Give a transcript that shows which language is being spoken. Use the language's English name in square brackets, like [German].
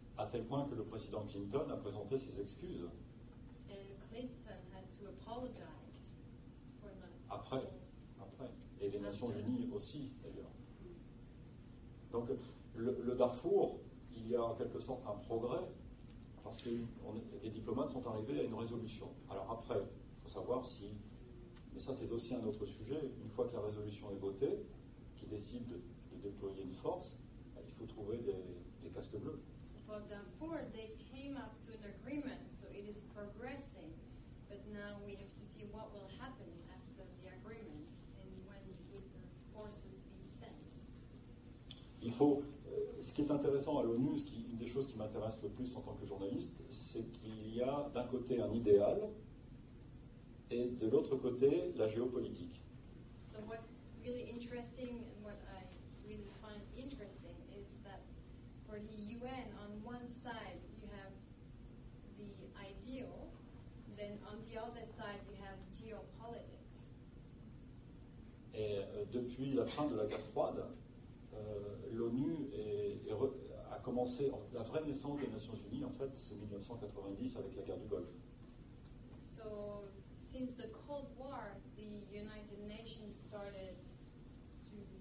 [French] tel point que le président Clinton a présenté ses excuses. [English] And Clinton had to apologize for that. [French] Après. Et les Nations Unies aussi, d'ailleurs. Donc, le Darfour, il y a en quelque sorte un progrès, parce que les diplomates sont arrivés à une résolution. Alors après, il faut savoir si... Mais ça, c'est aussi un autre sujet. Une fois que la résolution est votée, qui décide de déployer une force, il faut trouver les casques bleus. [English] So for Darfur, they came up to an agreement, so it is progressing. But now we have to see what will happen after the agreement and when will the forces be sent. [French] Il faut... ce qui est intéressant à l'ONU, une des choses qui m'intéresse le plus en tant que journaliste, c'est qu'il y a d'un côté un idéal et de l'autre côté la géopolitique. [English] So what really interesting and what I really find interesting is that for the UN, on one side you have the ideal, then on the other side you have geopolitics. [French] Et depuis la fin de la guerre froide, l'ONU a commencé, la vraie naissance des Nations Unies, en fait, c'est 1990 avec la guerre du Golfe. [English] So since the Cold War, the United Nations started to...